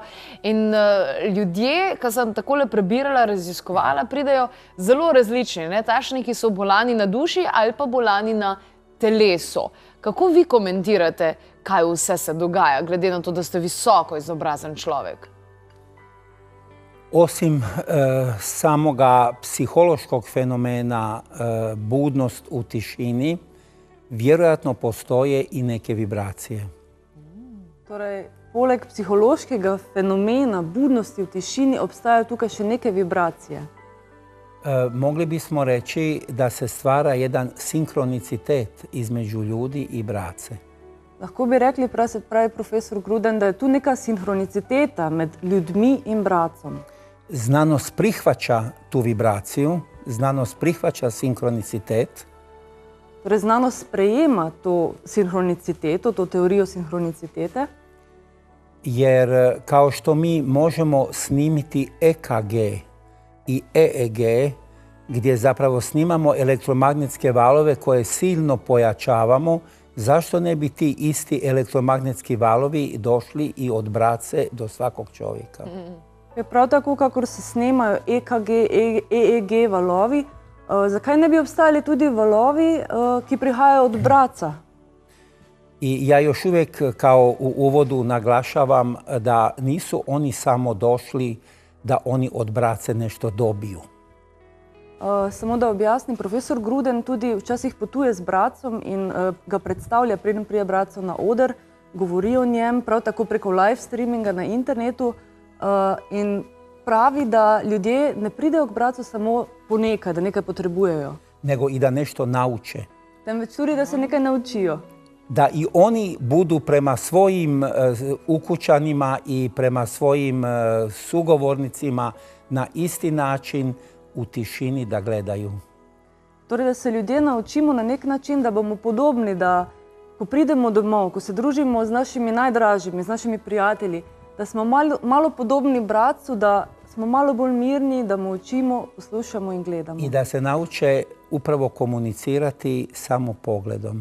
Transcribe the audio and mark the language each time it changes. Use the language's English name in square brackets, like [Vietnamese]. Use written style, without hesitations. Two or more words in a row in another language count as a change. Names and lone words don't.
[Slovenian] In ljudje, ki sem takole prebirala, raziskovala, pridejo zelo različni. Takšni, ki so bolani na duši ali pa bolani na telesu. Kako vi komentirate, kaj vse se dogaja, glede na to, da ste visoko izobrazen človek? [Croatian] Osim samoga psihološkog fenomena budnost u tišini, vjerojatno postoje i neke vibracije. [Slovenian] Torej, poleg psihološkega fenomena budnosti v tišini obstajajo tukaj še neke vibracije. [Croatian] Mogli bismo reći da se stvara jedan sinkronicitet između ljudi i brace. [Slovenian] Lahko bi rekli, pravi profesor Gruden, da je tu neka sinhroniciteta med ljudmi in bracom. [Croatian] Znanost prihvaća tu vibraciju, znanost prihvaća sinkronicitet. [Slovenian] Torej, znanost sprejema to sinhroniciteto, to teorijo sinhronicitete. [Croatian] Jer kao što mi možemo snimiti EKG i EEG, gdje zapravo snimamo elektromagnetske valove koje silno pojačavamo, zašto ne bi ti isti elektromagnetski valovi došli i od brace do svakog čovjeka? [Slovenian] Prav tako, kakor se snemajo EKG, EEG valovi, zakaj ne bi obstajali tudi valovi, ki prihajajo od braca? [Croatian] I ja još uvijek kao u uvodu naglašavam da nisu oni samo došli da oni od brace nešto dobiju. [Slovenian] Samo da objasnim, profesor Gruden tudi včasih potuje z bracom in ga predstavlja, preden prije braco na oder, govori o njem, prav tako preko [English] live streaminga [Slovenian] na internetu in pravi, da ljudje ne pridejo k bracu samo po nekaj, da nekaj potrebujejo. [Croatian] Nego i da nešto nauče. [Slovenian] Temveč tudi, da se nekaj naučijo. [Croatian] Da i oni budu prema svojim ukućanima i prema svojim sugovornicima na isti način u tišini da gledaju. [Slovenian] Torej, da se ljudje naučimo na nek način, da bomo podobni, da ko pridemo domov, ko se družimo z našimi najdražjimi, z našimi prijatelji, da smo malo podobni bracu, da smo malo bolj mirni, da mu učimo, poslušamo in gledamo. [Croatian] I da se nauče upravo komunicirati samo pogledom.